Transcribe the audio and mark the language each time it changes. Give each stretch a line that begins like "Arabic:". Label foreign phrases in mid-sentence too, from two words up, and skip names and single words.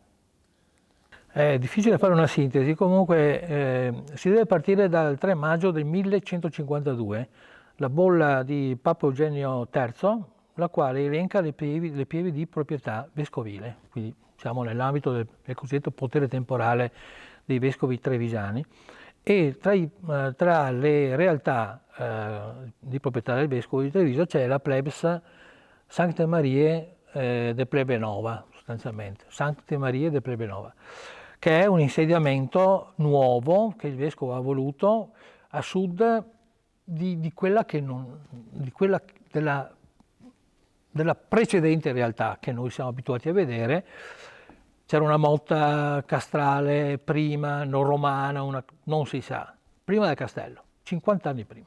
Italian: È difficile fare una sintesi, comunque si deve partire dal 3 maggio del 1152, la bolla di Papa Eugenio III, la quale elenca le pievi di proprietà vescovile, quindi siamo nell'ambito del cosiddetto potere temporale dei vescovi trevigiani, e tra le realtà di proprietà del vescovo di Treviso c'è la plebs Sancte Mariae de Plebe Nova, sostanzialmente, Sancte Mariae de Plebe Nova, che è un insediamento nuovo che il vescovo ha voluto a sud di quella che non, di quella della precedente realtà che noi siamo abituati a vedere. C'era una motta castrale prima, non romana, non si sa, prima del castello, 50 anni prima.